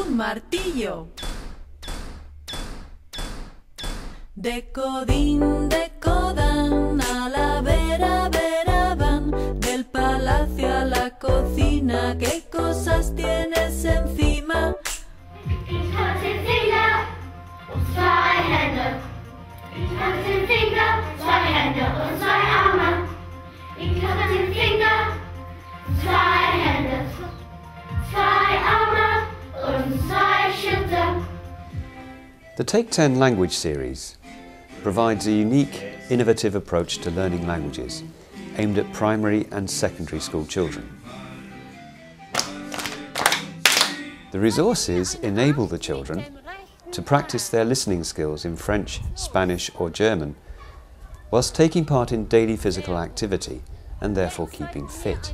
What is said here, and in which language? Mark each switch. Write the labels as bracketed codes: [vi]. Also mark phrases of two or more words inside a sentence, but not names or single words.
[es] martillo. De codín, de codán, a la vera van, del palacio a la cocina, ¿qué cosas tienes encima? [de] Ich habe 10 Finger und 2 Hände. Ich habe 10 Finger, 2 Hände und 2 Arme. Ich habe 10 Finger, 2 Hände, 2 Arme und 2 Schultern. [en] The Take 10 language series provides a unique, innovative approach to learning languages aimed at primary and secondary school children. The resources enable the children to practice their listening skills in French, Spanish or German whilst taking part in daily physical activity and therefore keeping fit.